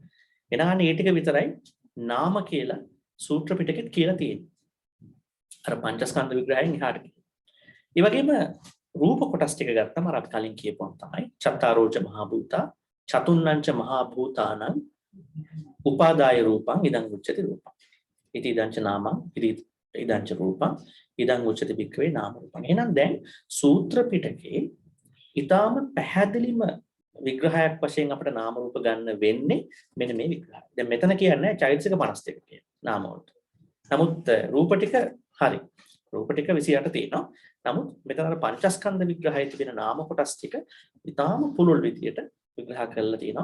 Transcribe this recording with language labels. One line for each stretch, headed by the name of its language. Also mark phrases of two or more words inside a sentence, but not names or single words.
Sinhala: එනහනේ මේ ටික විතරයි නාම කියලා සූත්‍ර පිටකෙත් කියලා තියෙන්නේ. අර පංචස්කන්ධ විග්‍රහයෙන් එහාට. ඒ වගේම රූප කොටස් ටික ගත්තම අර අපි කලින් කියපුවම තමයි
Pali: චත්තාරෝච මහා භූතා චතුන්නංච මහා භූතානං උපාදාය රූපං ඉදං උච්චති රූපං. ඉති ඉදංච නාමං ඉදංච රූපං ඉදං උච්චති භික්ඛවේ නාම රූපං.
Sinhala: එහෙනම් දැන් සූත්‍ර පිටකේ ඊටාම පැහැදිලිම විග්‍රහයක් වශයෙන් අපිට නාම රූප ගන්න වෙන්නේ මෙන්න මේ විග්‍රහය. දැන් මෙතන කියන්නේ චෛතසික 52 කියන නාම වලට. නමුත් රූප ටික හරි. රූප ටික 28 තියෙනවා. නමුත් මෙතන අර පංචස්කන්ධ විග්‍රහයේ තිබෙන නාම කොටස් ටික ඊටාම පුළුල් විදියට විග්‍රහ කරලා තියෙනවා.